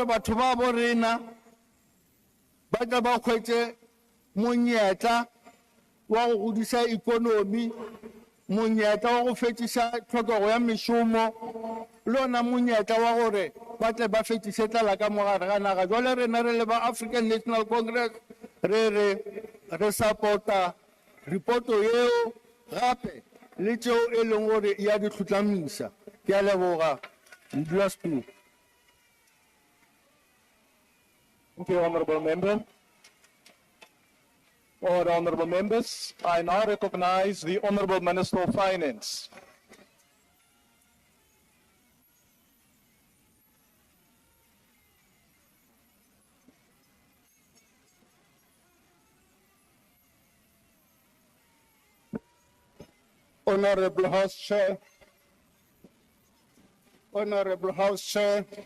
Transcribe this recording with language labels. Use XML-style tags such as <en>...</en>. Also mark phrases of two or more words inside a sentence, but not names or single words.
<nso>batho ba borena ba tla ba hwetše monyetla wa go godisa ikonomi monyetla wa go fetiša tlhokego ya mešomo le ona monyetla wa gore ba tle ba fetiše tlala ka mogare ga naga jwale rena re le ba African National Congress re support-a reporto yeo gape le tšeo e leng gore ya di tlhotlamiša ke a leboga modulasetulo.</nso> <en>Thank you, Honorable Member. All the honorable members, I now recognize the Honorable Minister of Finance. Honorable House Chair, Honorable House Chair,</en>